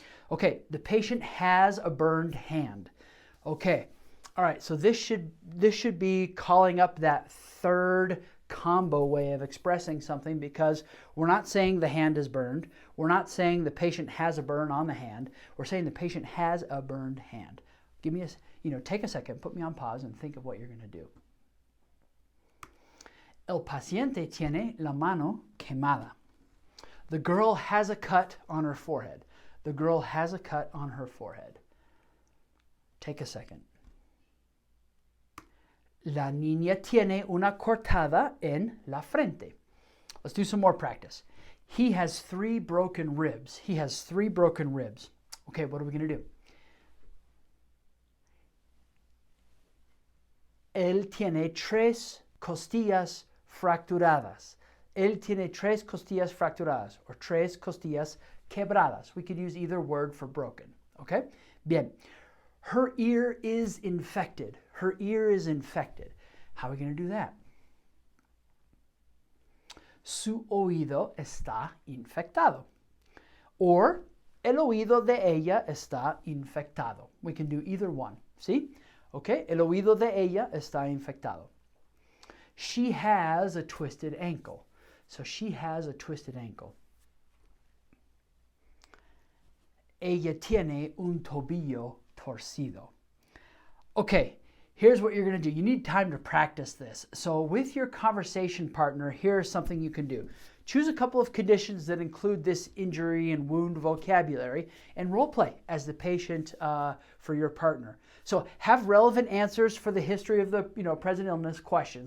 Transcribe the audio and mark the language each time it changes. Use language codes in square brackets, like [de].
[en] Okay, the patient has a burned hand. Okay, all right, so this should be calling up that third combo way of expressing something, because we're not saying the hand is burned. We're not saying the patient has a burn on the hand. We're saying the patient has a burned hand. Give me take a second, put me on pause and think of what you're going to do. [es] El paciente tiene la mano quemada. [en] The girl has a cut on her forehead. The girl has a cut on her forehead. Take a second. [es] La niña tiene una cortada en la frente. [en] Let's do some more practice. He has 3 broken ribs. He has 3 broken ribs. Okay, what are we going to do? [es] Él tiene 3 costillas fracturadas. Él tiene 3 costillas fracturadas, or 3 costillas quebradas. [en] We could use either word for broken. Okay? Bien. Her ear is infected. Her ear is infected. How are we going to do that? [es] Su oído está infectado. Or, el oído de ella está infectado. We can do either one. [en] See? Okay? [es] El oído de ella está infectado. [en] She has a twisted ankle. So she has a twisted ankle. [es] Ella tiene un tobillo torcido. [en] Okay, here's what you're going to do. You need time to practice this. So with your conversation partner, here's something you can do. Choose a couple of conditions that include this injury and wound vocabulary and role play as the patient for your partner. So have relevant answers for the history of the present illness question.